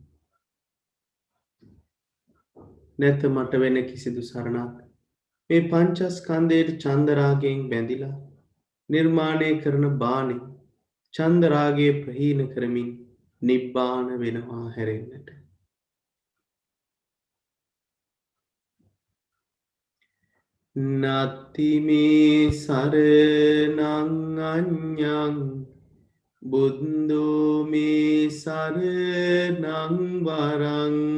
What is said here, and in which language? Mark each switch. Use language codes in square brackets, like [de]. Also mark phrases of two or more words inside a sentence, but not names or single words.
[si] නැත මට වෙන කිසිදු සරණක්. මේ පංචස්කන්ධයට චන්දරාගයෙන් බැඳිලා නිර්මාණය කරන බාණය චන්දරාගයේ ප්‍රහීන කරමින් නිබ්බාන වෙනවා හැරෙන්නට. [pi] නත්ති මේ සරණං අඤ්ඤං බුද්ධෝ මේ සරණං වරං.